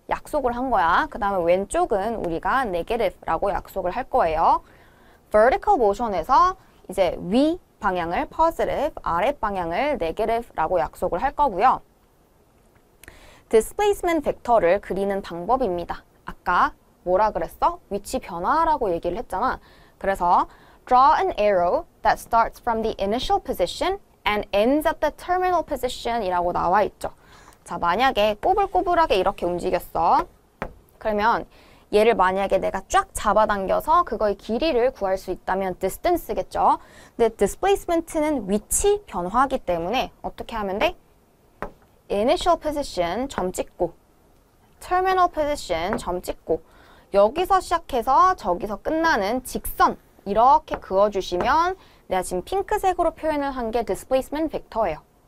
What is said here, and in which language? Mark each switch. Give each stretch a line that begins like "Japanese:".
Korean: 약속을 한 거야. 그 다음에 왼쪽은 우리가 negative라고 약속을 할 거예요. vertical motion에서 이제 위 방향을 positive, 아래 방향을 negative라고 약속을 할 거고요. displacement 벡터를 그리는 방법입니다. 아까 뭐라 그랬어? 위치 변화라고 얘기를 했잖아. 그래서
English: draw an arrow that starts from the initial position and ends at the terminal position
Korean: 이라고 나와 있죠. 자, 만약에 꼬불꼬불하게 이렇게 움직였어. 그러면 얘를 만약에 내가 쫙 잡아당겨서 그거의 길이를 구할 수 있다면 distance겠죠. 근데 displacement는 위치 변화이기 때문에 어떻게 하면 돼? initial position 점 찍고 terminal position 점 찍고 여기서 시작해서 저기서 끝나는 직선 이렇게 그어주시면 내가 지금 핑크색으로 표현을 한 게 displacement 벡터예요.